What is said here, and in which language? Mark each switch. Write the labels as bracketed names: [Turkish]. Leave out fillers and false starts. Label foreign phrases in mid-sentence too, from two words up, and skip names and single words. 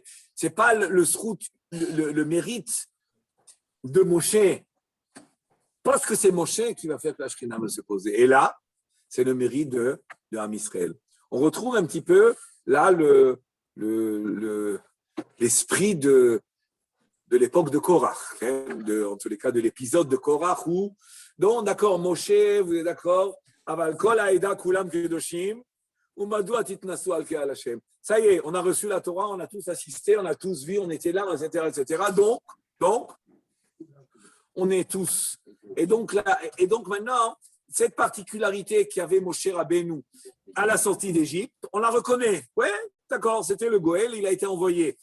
[French] Ce n'est pas le srout, le mérite de Moshe, parce que c'est Moshe qui va faire que la Shrina va se poser. Et là, c'est le mérite de Am Israël. on retrouve un petit peu là l'esprit de l'époque de Korach, hein, en tous les cas de l'épisode de Korach où, donc d'accord, Moshe, vous êtes d'accord, [Hebrew] אבל כל העדה כולם קדושים ומדוע תתנשאו על קהל השם. [French] Ça y est, on a reçu la Torah, on a tous assisté, on a tous vu, on était là, etc., etc. Donc, on est tous. Et donc maintenant, cette particularité qu'avait Moshe Rabbeinu à la sortie d'Égypte, on la reconnaît. Ouais, d'accord, c'était le Goël, il a été envoyé.